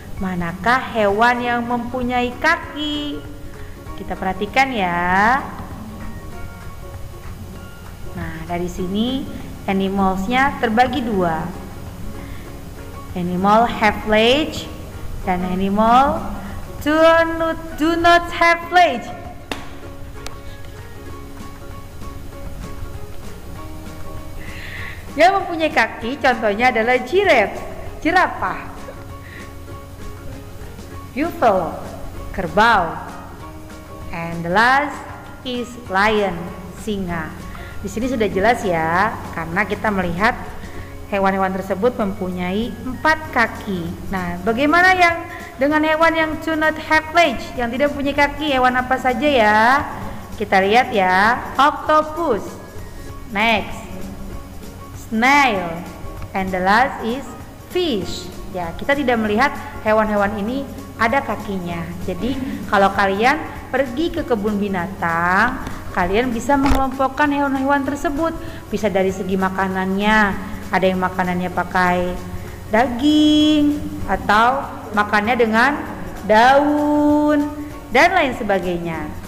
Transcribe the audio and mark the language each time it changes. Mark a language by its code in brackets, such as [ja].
[id] Manakah hewan yang mempunyai kaki? Kita perhatikan ya. Nah, dari sini animalsnya terbagi 2. [en] Animal have legs dan animal do not have legs. [id] Yang mempunyai kaki contohnya adalah giraffe, jerapah, buffalo, kerbau, [en] and the last is lion, [id] singa. Di sini sudah jelas ya, karena kita melihat hewan-hewan tersebut mempunyai 4 kaki. Nah, bagaimana yang dengan hewan yang [en] do not have legs, [id] yang tidak punya kaki? Hewan apa saja ya? Kita lihat ya, [en] octopus, next, snail, and the last is fish. [id] Ya, kita tidak melihat hewan-hewan ini ada kakinya. Jadi kalau kalian pergi ke kebun binatang, kalian bisa mengelompokkan hewan-hewan tersebut. Bisa dari segi makanannya, ada yang makanannya pakai daging atau makannya dengan daun dan lain sebagainya.